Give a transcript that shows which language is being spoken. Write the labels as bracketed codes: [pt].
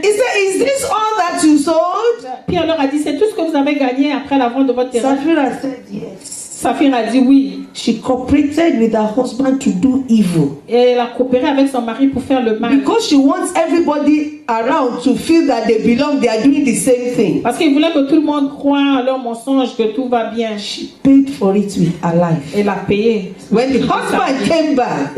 [en] he said, is this all that you sold? [fr] Pierre leur a dit, c'est tout ce que vous avez gagné après la vente de votre terrain. [en] Sapphira said yes. [fr] Saphir a dit oui. [en] She cooperated with her husband to do evil. [fr] Et elle a coopéré avec son mari pour faire le mal. [en] Because she wants everybody around to feel that they belong, they are doing the same thing. [fr] Parce qu'il voulait que tout le monde croie à leur mensonge, que tout va bien. [en] She paid for it with her life. [fr] Elle a payé. [en] When the husband came back,